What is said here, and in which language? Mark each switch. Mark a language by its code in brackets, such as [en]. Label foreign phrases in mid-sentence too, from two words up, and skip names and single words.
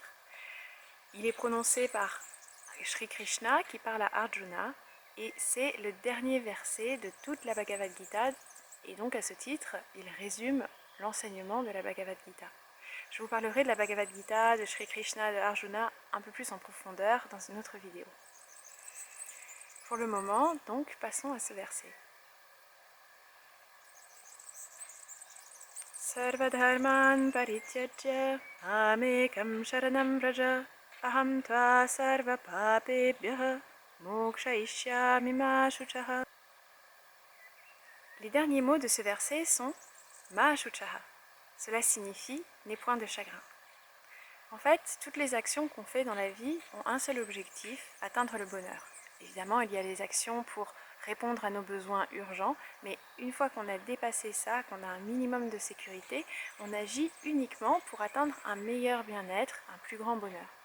[fr] Il est prononcé par Shri Krishna qui parle à Arjuna et c'est le dernier verset de toute la Bhagavad Gita et donc à ce titre, il résume l'enseignement de la Bhagavad Gita. Je vous parlerai de la Bhagavad Gita, de Shri Krishna, de Arjuna un peu plus en profondeur dans une autre vidéo. Pour le moment, donc, passons à ce verset. [sa] Sarvadharman parityajya mamekam sharanam vraja aham tva sarva papebhyah mokshayishyami ma shuchaha. [fr] Les derniers mots de ce verset sont [sa] ma shuchaha. [fr] Cela signifie n'aie point de chagrin. En fait, toutes les actions qu'on fait dans la vie ont un seul objectif, atteindre le bonheur. Évidemment, il y a les actions pour répondre à nos besoins urgents, mais une fois qu'on a dépassé ça, qu'on a un minimum de sécurité, on agit uniquement pour atteindre un meilleur bien-être, un plus grand bonheur.